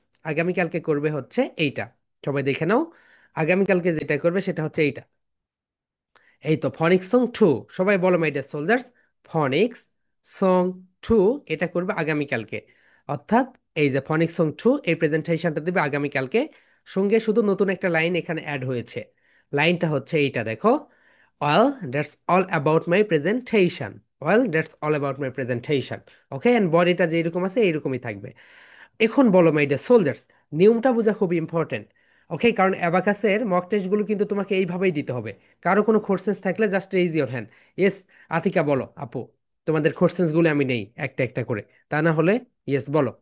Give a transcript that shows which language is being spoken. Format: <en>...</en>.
<bn>আগামীকালকে করবে হচ্ছে এইটা। সবাই দেখে নাও, আগামীকালকে যেটা করবে সেটা হচ্ছে এইটা। এই তো ফনিক্স সং 2। সবাই বলো</bn> <en>my dear soldiers,</en> <bn>ফনিক্স সং 2 এটা করবে আগামীকালকে। অর্থাৎ এই যে ফনিক্স সং 2 এই প্রেজেন্টেশনটা দেবে আগামীকালকে। সঙ্গে শুধু নতুন একটা লাইন এখানে অ্যাড হয়েছে। লাইনটা হচ্ছে এইটা, দেখো,</bn> <en>well that's all about my presentation,</en> <bn>well that's all about my presentation। Okay, and বডিটা যেরকম আছে এইরকমই থাকবে। এখন বলো</bn> <en>my dear soldiers,</en> <bn>নিয়মটা বোঝা খুব ইম্পর্টেন্ট। ওকে, কারণ অ্যাবাকাসের মক টেস্টগুলো কিন্তু তোমাকে এইভাবেই দিতে হবে। কারো কোনো কোশ্চেন্স থাকলে</bn> <en>Just raise your hand.</en> <bn>Yes, Atika বলো আপু, তোমাদের কোশ্চেন্সগুলো আমি নেই একটা একটা করে, তা না হলে ইয়েস বলো।</bn>